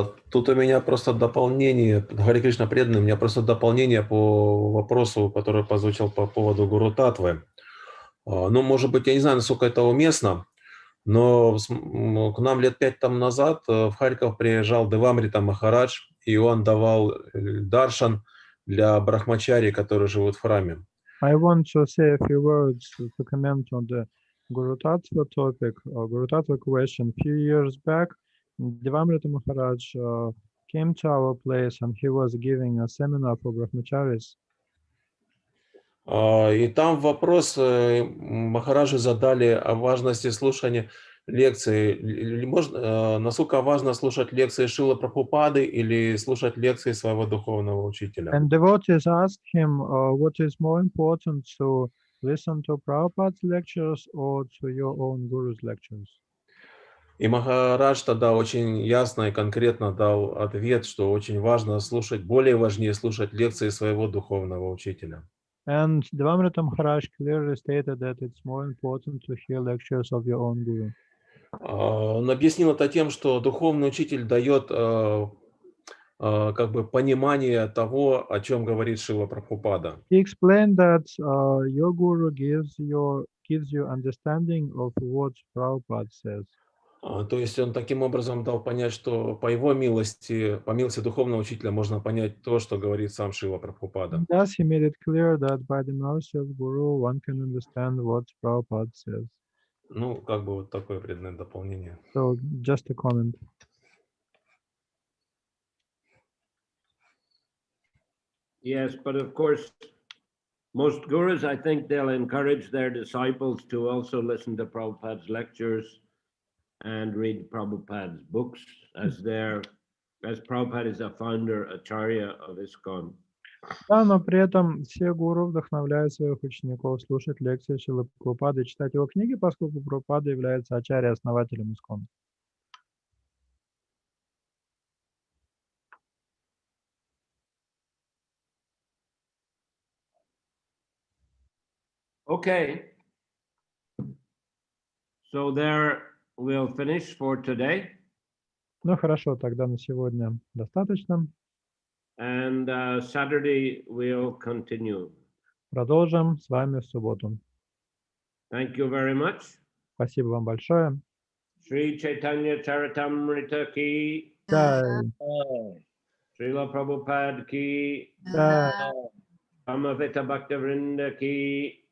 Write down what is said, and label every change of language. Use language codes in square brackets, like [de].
[ru] Тут у меня просто дополнение, Харе Кришна преданный, у меня просто дополнение по вопросу, который прозвучал по поводу Гуру Татвы. Ну, может быть, я не знаю, насколько это уместно, но к нам лет 5 там назад в Харьков приезжал Девамрита Махарадж, и он давал даршан для брахмачари, которые живут в храме. [en] I want to say a few words to comment on the Guru Tattva topic, or Guru Tattva question. A few years back, Devamrita Maharaj came to our place and he was giving a seminar for brahmacharis. [ru] И там вопрос Махараджу задали о важности слушания лекций. Насколько важно слушать лекции Шрилы Прабхупады или слушать лекции своего духовного учителя? [en] And devotees asked him, what is more important, to listen to Prabhupada's lectures or to your own Guru's lectures? [ru] И Махарадж тогда очень ясно и конкретно дал ответ, что очень важно слушать, более важнее слушать лекции своего духовного учителя. [en] And Devamrita Maharaj clearly stated that it's more important to hear lectures of your own Guru. [ru] Он объяснил это тем, что духовный учитель дает как бы понимание того, о чем говорит Шрила Прабхупада. [en] He explained that your Guru gives you understanding of what Prabhupada says. [ru] То есть он таким образом дал понять, что по его милости, по милости духовного учителя можно понять то, что говорит сам Шрила Прабхупада. [en] Thus he made it clear that by the mercy of Guru one can understand what Prabhupada says. [ru] Ну, как бы вот такое преданное дополнение. [en] So just a comment. Yes, but of course, most gurus, I think they'll encourage their disciples to also listen to Prabhupada's lectures and read Prabhupada's books, as Prabhupada is a founder, Acharya of ISKCON. [ru] Да, но при этом все гуру вдохновляют своих учеников слушать лекции Шрилы Прабхупады и читать его книги, поскольку Прабхупада является ачарьей, основателем ISKCON. [en] Okay. So there we'll finish for today. [ru] Ну хорошо, тогда на сегодня достаточно. [en] And Saturday we'll continue. [ru] Продолжим с вами в субботу. [en] Thank you very much. [ru] Спасибо вам большое. [sa] Sri Chaitanya Charitamriта ki, Jai, Srila Prabhupada ki, jai, Amavita Bhaktavrinda ki,